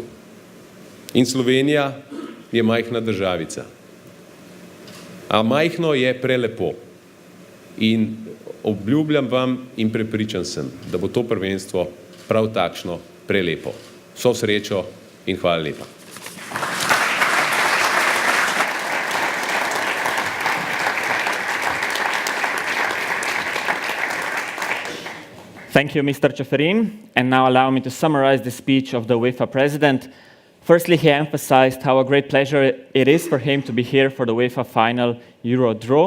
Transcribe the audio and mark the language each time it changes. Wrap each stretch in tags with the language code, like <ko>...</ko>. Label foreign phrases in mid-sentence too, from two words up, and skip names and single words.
<sl>In Slovenija je majhna državica. A majhno je prelepo. In obljubljam vam in prepričan sem, da bo to prvenstvo prav takšno prelepo. Vso srečo in hvala lepa.</sl> <en>Thank you, Mr. Čeferin. And now allow me to summarize the speech of the UEFA president. Firstly, he emphasized how a great pleasure it is for him to be here for the UEFA final Euro draw.</en>